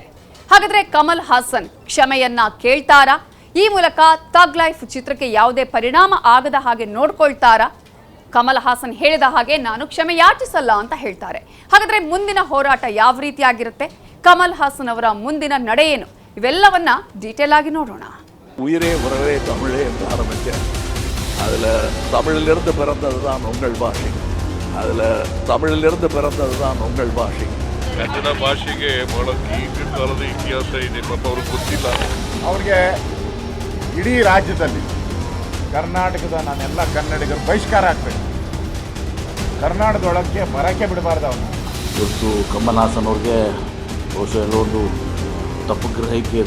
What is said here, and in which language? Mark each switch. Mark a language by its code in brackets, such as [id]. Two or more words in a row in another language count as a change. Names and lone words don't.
[kn] ಹಾಗಾದ್ರೆ ಕಮಲ್ ಹಾಸನ್ ಕ್ಷಮೆಯನ್ನ ಕೇಳ್ತಾರಾ? ಈ ಮೂಲಕ ಥಗ್ ಲೈಫ್ ಚಿತ್ರಕ್ಕೆ ಯಾವುದೇ ಪರಿಣಾಮ ಆಗದ ಹಾಗೆ ನೋಡ್ಕೊಳ್ತಾರಾ? ಕಮಲ್ ಹಾಸನ್ ಹೇಳಿದ ಹಾಗೆ ನಾನು ಕ್ಷಮೆ ಯಾಚಿಸಲ್ಲ ಅಂತ ಹೇಳ್ತಾರೆ. ಹಾಗಾದ್ರೆ ಮುಂದಿನ ಹೋರಾಟ ಯಾವ ರೀತಿಯಾಗಿರುತ್ತೆ? ಕಮಲ್ ಹಾಸನ್ ಅವರ ಮುಂದಿನ ನಡೆ ಏನು? ಇವೆಲ್ಲವನ್ನ ಡೀಟೇಲಾಗಿ ನೋಡೋಣ. [ta] உயிரே உறவே தமிழே என்று ஆரம்பித்தேன். அதில் தமிழிலிருந்து பிறந்தது தான் உங்கள் பாஷை. அதில் தமிழிலிருந்து பிறந்தது தான் உங்கள் ಭಾಷೆ. [kn] ಕನ್ನಡ ಭಾಷೆಗೆ ಬಹಳ ದೀರ್ಘಕಾಲದ ಇತಿಹಾಸ ಇದೆ. ಪಾಪ ಅವ್ರಿಗೆ ಗೊತ್ತಿಲ್ಲ. ಅವ್ರಿಗೆ ಇಡೀ ರಾಜ್ಯದಲ್ಲಿ ಕರ್ನಾಟಕದ ನಾನೆಲ್ಲ ಕನ್ನಡಿಗರು ಬಹಿಷ್ಕಾರ ಆಗ್ಬೇಕು. ಕರ್ನಾಟಕದೊಳಗೆ ಬರಕ್ಕೆ ಬಿಡಬಾರ್ದು ಅವನು. ಇವತ್ತು ಕಮಲ್ ಹಾಸನ್ ಅವ್ರಿಗೆ ಬಹುಶಃ ಎಲ್ಲೊಂದು ತಪ್ಪು ಗ್ರಹಿಕೆ ಇದೆ.